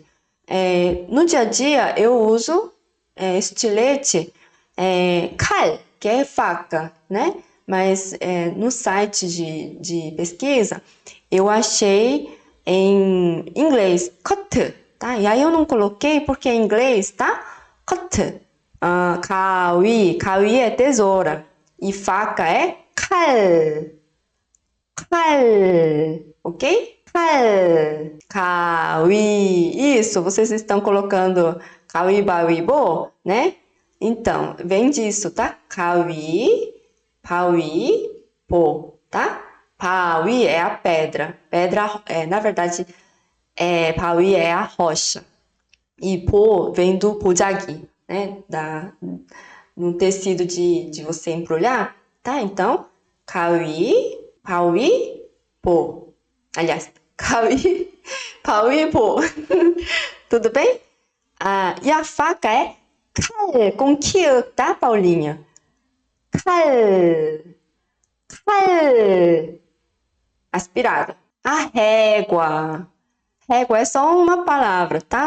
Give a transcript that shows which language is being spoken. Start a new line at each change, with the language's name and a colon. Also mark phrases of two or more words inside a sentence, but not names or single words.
Portuguese: No dia a dia eu uso estilete, 칼, que é faca, né? Mas no site de pesquisa eu achei em inglês, cut, tá? E aí eu não coloquei porque é em inglês, tá? cut.
Korean: 가위, 가위
Portuguese: é tesoura. E faca é
Korean: 칼. 칼,
Portuguese: ok?
Korean: 칼, 가위.
Portuguese: Isso, vocês estão colocando 가위바위보, né? Então, vem disso, tá?
Korean: 가위, 바위보, tá?
Portuguese: 바위 é a pedra. Pedra, na verdade, 바위 é a rocha. E pô vem do 보자기, né? No tecido de você embrulhar, tá? Então,
Korean: 가위, 바위보. Aliás, 가위, 바위보.
Portuguese: Tudo bem? E a faca é 칼, com Q, tá, Paulinha?
Korean: 칼, 칼.
Portuguese: Aspirada. A régua. Régua é só uma palavra, tá?